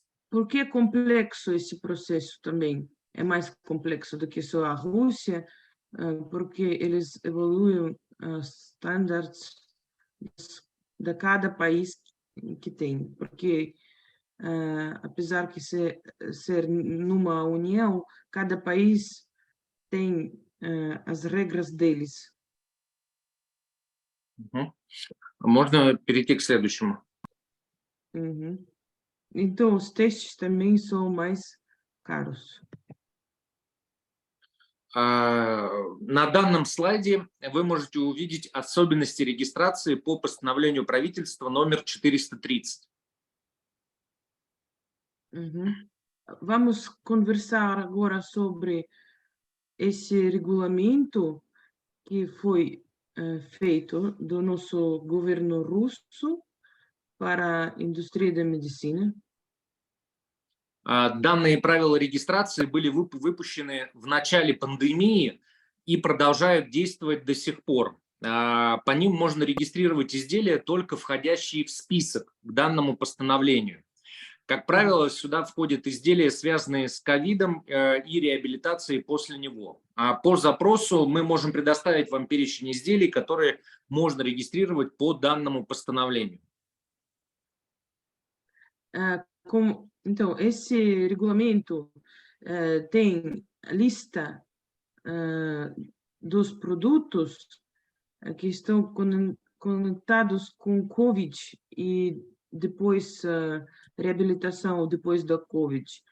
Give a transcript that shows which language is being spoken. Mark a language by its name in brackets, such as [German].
[Portuguese] Por que é complexo esse processo também? É mais complexo do que só a Rússia, porque eles evoluem os standards de cada país que tem. Porque, apesar de ser numa união, cada país tem as regras deles. [Russian] Можно перейти к следующему. [Portuguese] Então, os testes também são mais caros. [Russian] На данном слайде вы можете увидеть особенности регистрации по постановлению правительства номер 430. [Portuguese] Vamos conversar agora sobre esse regulamento que foi feito do nosso governo russo para a indústria da medicina. [Russian] Данные правила регистрации были выпущены в начале пандемии и продолжают действовать до сих пор. По ним можно регистрировать изделия, только входящие в список к данному постановлению. Как правило, сюда входят изделия, связанные с ковидом и реабилитацией после него. По запросу мы можем предоставить вам перечень изделий, которые можно регистрировать по данному постановлению. [Portuguese] Então, esse regulamento tem a lista dos produtos que estão conectados com Covid e depois reabilitação depois da Covid.